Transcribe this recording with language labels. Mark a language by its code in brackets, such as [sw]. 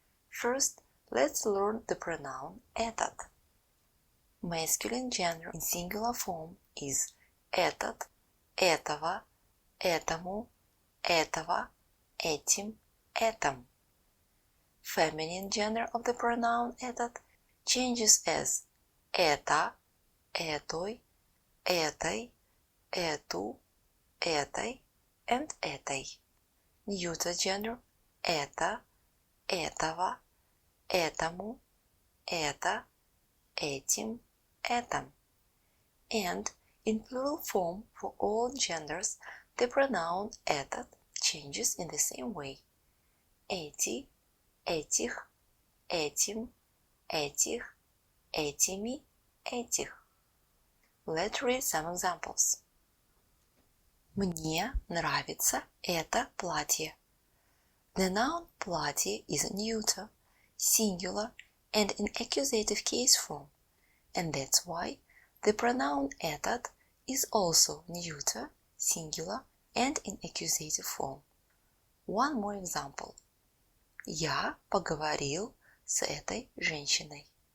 [en] First, let's learn the pronoun ЭТОТ. Masculine gender in singular form is [ru] ЭТОТ, этого, этому, этого, этим, этом. [en] Feminine gender of the pronoun этот changes as [ru] эта, этой, этой, эту, этой, [en] and этой. Neuter gender [ru] это, этого, этому, это, этим, этом. [en] And in plural form for all genders, the pronoun этот changes in the same way. [ru] Эти, этих, этим, этих, этими, этих. [en] Let's read some examples. [ru] Мне нравится это платье. [en] The noun платье is neuter, singular, and in accusative case form, and that's why the pronoun этот is also neuter, singular, and in accusative form. One more example. [ru] Я поговорил с этой женщиной.